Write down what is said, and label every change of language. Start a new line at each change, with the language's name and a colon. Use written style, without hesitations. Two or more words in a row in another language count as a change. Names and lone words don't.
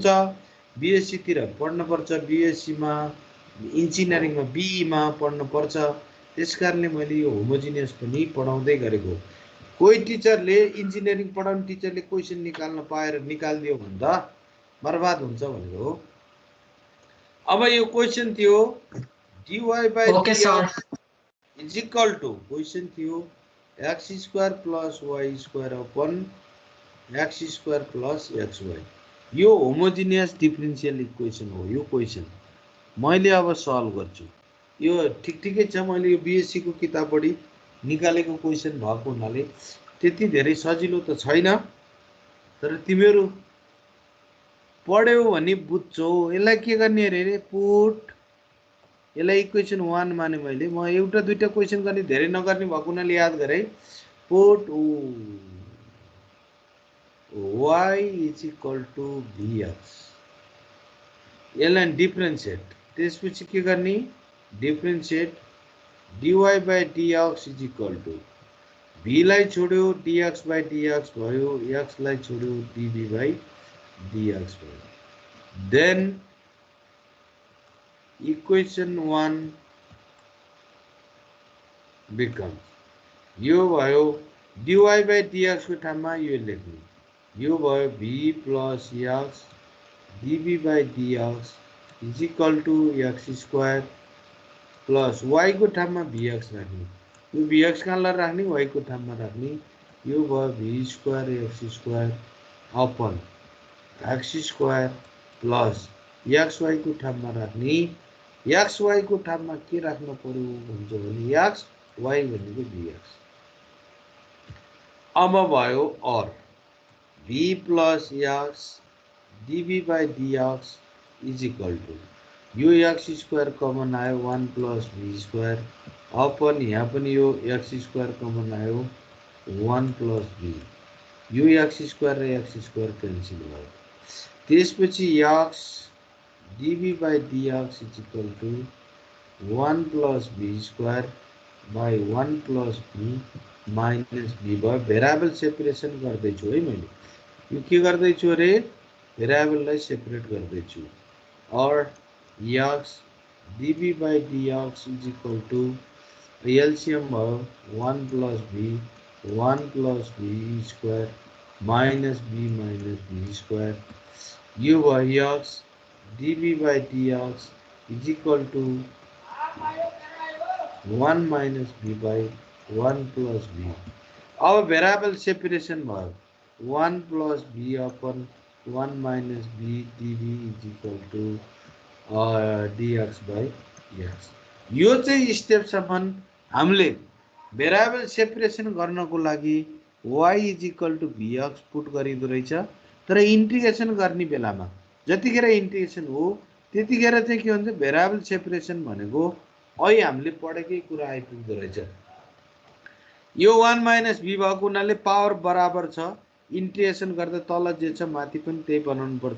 Nepali: बीएससी तिर पढ्न पर्छ, बीएससी मा इन्जिनियरिङमा बीईमा पढ्न पर्छ। त्यसकारणले मैले यो होमोजिनियस पनि पढाउँदै गरेको। कोही टिचरले इन्जिनियरिङ पढाउने टिचरले क्वेशन निकाल्न पाएर निकाल्दियो भन्दा बर्बाद हुन्छ भनेको हो। अब यो क्वेशन थियो dy by
English: okay sir. dx is equal to, क्वेशन थियो x square plus y square upon x square plus xy.
Nepali: यो
English: homogeneous differential equation
Nepali: हो। यो क्वेशन मैले अब सल्भ गर्छु। यो ठिकै छ, मैले यो बीएससी को किताबबाट निकालेको क्वेशन भएको हुनाले त्यति धेरै सजिलो त छैन, तर तिमीहरू पढ्यौ भने बुझ्छौ। यसलाई के गर्ने अरे पुट, यसलाई इक्वेसन 1 माने मैले। म एउटा दुईटा क्वेशन गर्ने, धेरै नगर्ने भएको हुनाले याद गरे।
English: put y is equal to vx,
Nepali: यसलाई डिफरेन्शिएट, त्यसपछि के गर्ने डिफरेन्शिएट
English: dy by dx is equal to v
Nepali: लाई छोड्यो
English: dx by dx
Nepali: भयो, x लाई छोड्यो
English: dv by dx
Nepali: भयो।
English: then equation 1 becomes,
Nepali: यो भयो
English: dy by dx
Nepali: को ठाउँमा यो लेख्नु, यो भयो v
English: plus x dv by dx is equal to x square plus y
Nepali: को ठाउँमा vx राख्ने, यो vx कहाँलाई राख्ने, y को ठाउँमा राख्ने, यो भयो
English: v square x square upon x square plus xy
Nepali: को ठाउँमा राख्ने, xy को ठाउँमा के राख्नु पर्यो भन्छ भने x y भनेको vx। अब भयो
English: और v plus x dv by dx is equal to,
Nepali: यो
English: x square common
Nepali: आयो
English: 1 plus v square upon
Nepali: यहाँ पनि यो
English: x square common
Nepali: आयो
English: 1 plus v,
Nepali: यो
English: x square
Nepali: र
English: x square cancel
Nepali: भयो।
English: त्यसपछि x dv by dx is equal to 1 plus v square by 1 plus v minus v भयो। variable separation
Nepali: गर्दैछु है मैले, यो के गर्दैछु अरे भेरिएबललाई सेपरेट गर्दैछु।
English: और x dv by dx is equal to LCM भयो 1 plus v square minus v square,
Nepali: यो भयो
English: x dv by dx is equal to 1 minus v by 1 plus v. अब variable separation भयो 1 plus v upon 1 minus v dv is equal to dx by x.
Nepali: यो चाहिँ स्टेपसम्म हामीले
English: variable separation
Nepali: गर्नको लागि
English: y is equal to vx put
Nepali: गरिँदो रहेछ। तर इन्टिग्रेसन गर्ने बेलामा जतिखेर इन्टिग्रेसन हो त्यतिखेर चाहिँ के हुन्छ,
English: variable separation
Nepali: भनेको अहिले हामीले पढेकै कुरा आइपुग्दो रहेछ। यो
English: 1 minus v
Nepali: भएको हुनाले पावर बराबर छ, इन्टिग्रेसन गर्दा तल जे छ माथि पनि त्यही बनाउनु पर्छ।